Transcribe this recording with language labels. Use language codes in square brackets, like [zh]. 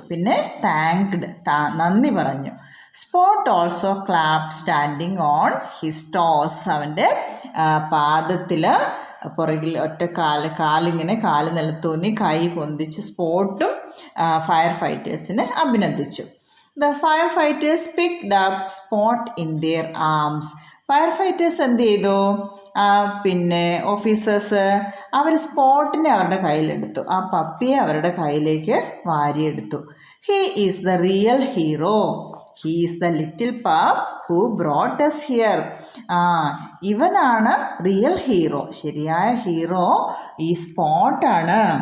[ml] പിന്നെ [en] thanked, [ml] നന്ദി പറഞ്ഞു. [en] Spot also clapped standing on his toes. [ml] അവൻ്റെ പാദത്തിൽ പുറകിൽ കാലിങ്ങനെ നിലത്തൂന്നി കൈ പൊന്തിച്ച് സ്പോട്ടും ഫയർ ഫൈറ്റേഴ്സിനെ അഭിനന്ദിച്ചു. [en] The firefighters picked up Spot in their arms. [ml] Fire fighters എന്ത് ചെയ്തു? പിന്നെ ഓഫീസേഴ്സ് അവർ സ്പോട്ടിനെ അവരുടെ കയ്യിലെടുത്തു, ആ പപ്പിയെ അവരുടെ കയ്യിലേക്ക് വാരിയെടുത്തു. [en] He is the real hero, he is the little pup who brought us here. [ml] ഇവനാണ് റിയൽ ഹീറോ, ശരിയായ ഹീറോ ഈ സ്പോട്ടാണ്.